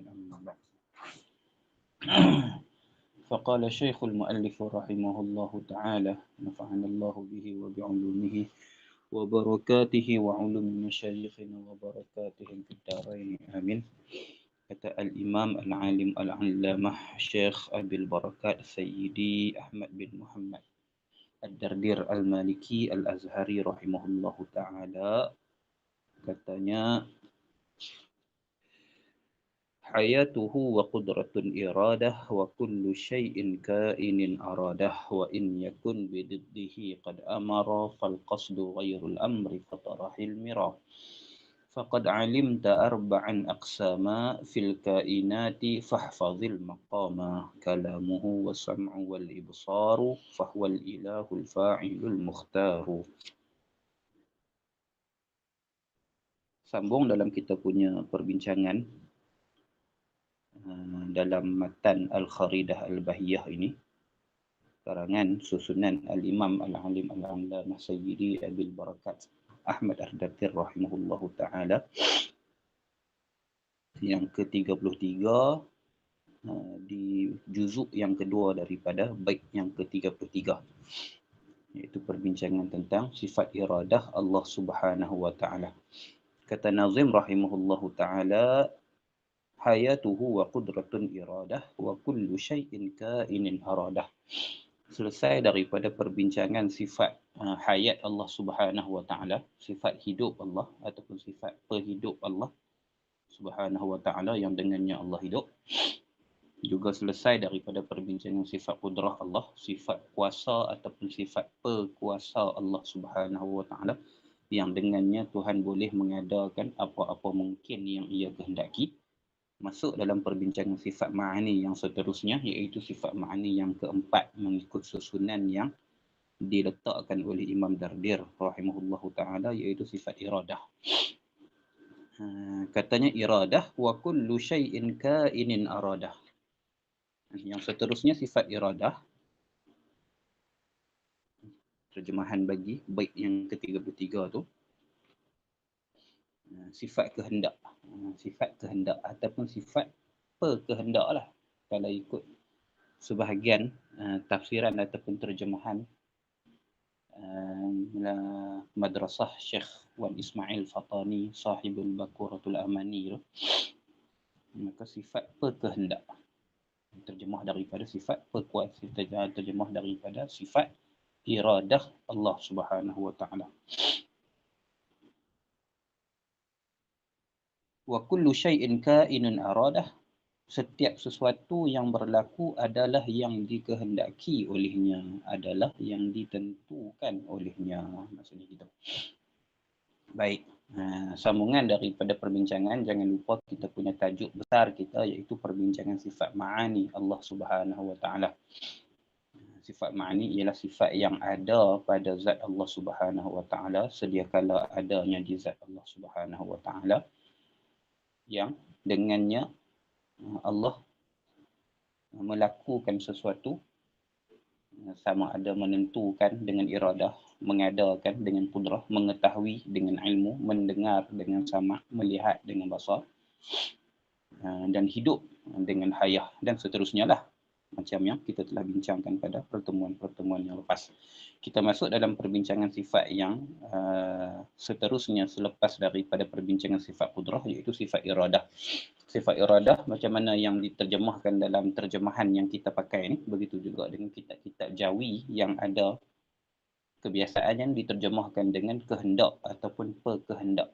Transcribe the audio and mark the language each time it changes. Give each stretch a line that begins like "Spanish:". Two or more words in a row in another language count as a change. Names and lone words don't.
Arabic: أما بعد. فقال الشيخ المؤلف رحمه الله تعالى نفعنا الله به وبعلومه وبركاته وعلوم مشايخنا وبركاتهم في الدارين آمين.
Malay: Kata Al-Imam Al-Alim Al-Allamah Syekh Abil Barakat Sayyidi Ahmad bin Muhammad Ad-Dardir Al-Maliki Al-Azhari
Arabic: رحمه الله تعالى,
Malay: katanya,
Arabic: حياته وقدرة إرادة وكل شيء كائن أراده وإن يكن بضده قد أمرا فالقصد غير الأمر فاطرح المرا. فقد علمت أربعا أقساما في الكائنات فاحفظ المقام كلامه والسمع والإبصار فهو الإله الفاعل المختار.
Malay: Sambung dalam kita punya perbincangan dalam matan Al-Kharidah Al-Bahiyah ini, karangan susunan Al-Imam Al-Alim Al-Allamah Sayyidi Abil Barakat Ahmad Ar-Dardir
Arabic: رحمه الله تعالى,
Malay: yang ke-33 di juzuk yang kedua daripada bait yang ke-33, iaitu perbincangan tentang sifat iradah Allah Subhanahu wa ta'ala. Kata Nazim
Arabic: رحمه الله تعالى, حياته وقدرة إرادة وكل شيء كائن أراده.
Malay: Selesai daripada perbincangan sifat hayat Allah Subhanahu wa ta'ala, sifat hidup Allah ataupun sifat perhidup Allah Subhanahu wa ta'ala yang dengannya Allah hidup. Juga selesai daripada perbincangan sifat kudrah Allah, sifat kuasa ataupun sifat perkuasa Allah Subhanahu wa ta'ala yang dengannya Tuhan boleh mengadakan apa-apa mungkin yang ia kehendaki. Masuk dalam perbincangan sifat ma'ani yang seterusnya, iaitu sifat ma'ani yang keempat mengikut susunan yang diletakkan oleh Imam Dardir
Arabic: رحمه الله تعالى,
Malay: iaitu sifat iradah. Katanya
Arabic: إرادة وكل شيء كائن أراده.
Malay: Yang seterusnya sifat iradah, terjemahan bagi bait yang ke-33 tu, sifat kehendak. Sifat kehendak ataupun sifat perkehendak lah, kalau ikut sebahagian tafsiran ataupun terjemahan madrasah Syekh Wan Ismail Fatani sahibul Bakuratul Amani tu, maka sifat perkehendak terjemah daripada sifat perkuasa, terjemah daripada sifat iradah Allah Subhanahu wa ta'ala.
Arabic: وكل شيء كائن أراده,
Malay: setiap sesuatu yang berlaku adalah yang dikehendaki olehnya, adalah yang ditentukan olehnya, maksudnya gitu. Baik, sambungan daripada perbincangan, jangan lupa kita punya tajuk besar kita, iaitu perbincangan sifat ma'ani Allah Subhanahu wa ta'ala. Sifat ma'ani ialah sifat yang ada pada zat Allah Subhanahu wa ta'ala sedia kala adanya di zat Allah Subhanahu wa ta'ala, yang dengannya Allah melakukan sesuatu, sama ada menentukan dengan iradah, mengadakan dengan kudrah, mengetahui dengan ilmu, mendengar dengan sama, melihat dengan basar, dan hidup dengan hayah dan seterusnya lah. Macam yang kita telah bincangkan pada pertemuan-pertemuan yang lepas. Kita masuk dalam perbincangan sifat yang seterusnya selepas daripada perbincangan sifat kudrah, iaitu sifat iradah. Sifat iradah macam mana yang diterjemahkan dalam terjemahan yang kita pakai ni, begitu juga dengan kitab-kitab Jawi yang ada kebiasaan yang diterjemahkan dengan kehendak ataupun perkehendak.